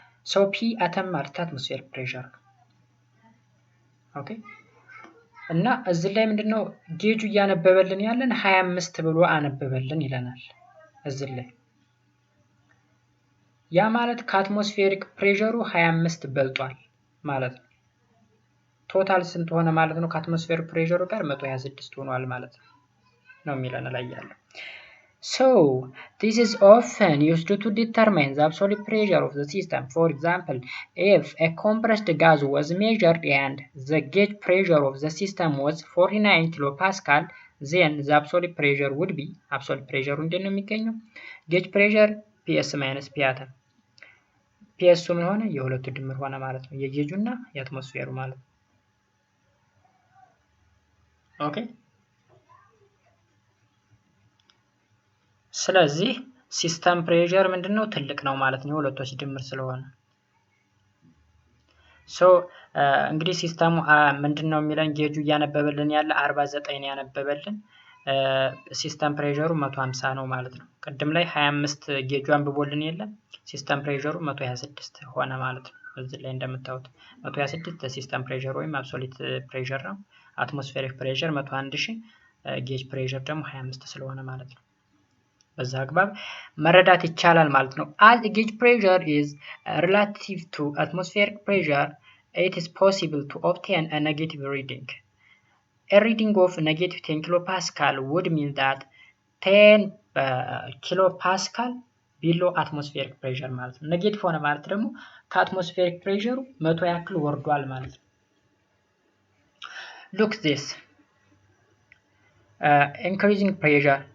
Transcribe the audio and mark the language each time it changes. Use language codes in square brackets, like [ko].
[am] ሶ ፒ አተም ማለት አትሞስፌሪክ ፕሬሸር ነው። ኦኬ እና እዚህ ላይ ምንድነው ጌጁ እያነበበልን ያለን 25 ብሎ አነበበልን ይለናል እዚህ ላይ። ያ ማለት ከአትሞስፌሪክ ፕሬሸሩ 25 በልጧል ማለት ነው። ቶታል ስንት ሆነ ማለት ነው? ከአትሞስፌሪክ ፕሬሸሩ ጋር 126 ሆኗል ማለት ነው የሚለን ላይ ያለው። [en] So this is often used to determine the absolute pressure of the system. For example, if a compressed gas was measured and the gauge pressure of the system was 49 kilopascal, then the absolute pressure would be absolute pressure [am] እንዴት ነው የሚገኘው? [en] gauge pressure ps minus p atom. ps [am] ምን ሆነ? የሁለቱ ድምር ሆነ ማለት ነው፣ የጌጁ እና የአትሞስፌሩ ማለት ነው። ኦኬ ስለዚህ ሲስተም ፕሬሸር ምንድነው? ትልቅ ነው ማለት ነው፣ ሁለቶች ድምር ስለሆነ። ሶ እንግዲህ ሲስተሙ ምንድነው የሚለን ጌጁ እያነበበልን ያለ 49 ያነበበልን፣ ሲስተም ፕሬሸሩ 150 ነው ማለት ነው። ቅድም ላይ 25 ጌጁ አንብቦልን የለም፣ ሲስተም ፕሬሸሩ 126 ሆነ ማለት ነው። እዚህ ላይ እንደምታዩት 126 ሲስተም ፕሬሸር ወይም አብሶሉት ፕሬሸር ነው። አትሞስፌሪክ ፕሬሸር 11000፣ ጌጅ ፕሬሸር ደግሞ 25 ስለሆነ ማለት ነው። በዛ አግባብ መረዳት ይቻላል ማለት ነው። [en] as gauge pressure is relative to atmospheric pressure, it is possible to obtain a negative reading. A reading of negative 10 kilopascal would mean that 10 kilopascal below atmospheric pressure [am] ማለት ነው። ኔጌቲቭ ሆነ ማለት ደግሞ ከአትሞስፌሪክ ፕሬሸሩ 100 ያክል ወርዷል ማለት ነው። [en] look this increasing pressure.